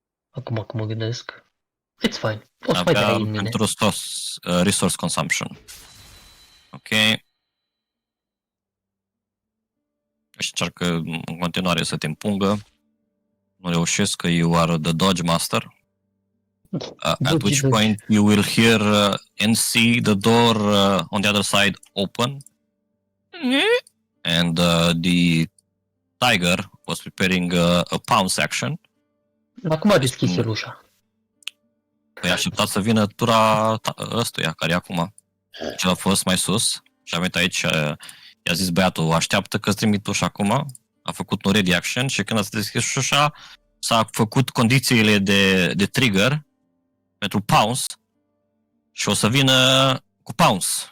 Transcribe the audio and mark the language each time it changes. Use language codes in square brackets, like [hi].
[ro] Acum mă gândesc. [en] It's fine. [ro] O să mai dai în mine. Pentru [en] resource consumption. [ro] Ok. Și încearcă în continuare să te împungă. Nu reușesc că [en] you are the dodge master. At which point you will hear and see the door on the other side open. And the tiger was preparing a pounce action. [ro] Acum a deschis el ușa. Păi așteptat să vină tura ăstuia, care e acum. Cel a fost mai sus și a venit aici, i-a zis băiatul, așteaptă că-ți trimit ușa acum. A făcut un ready action și când a deschis ușa, s-a făcut condițiile de trigger pentru pounce și o să vină cu pounce.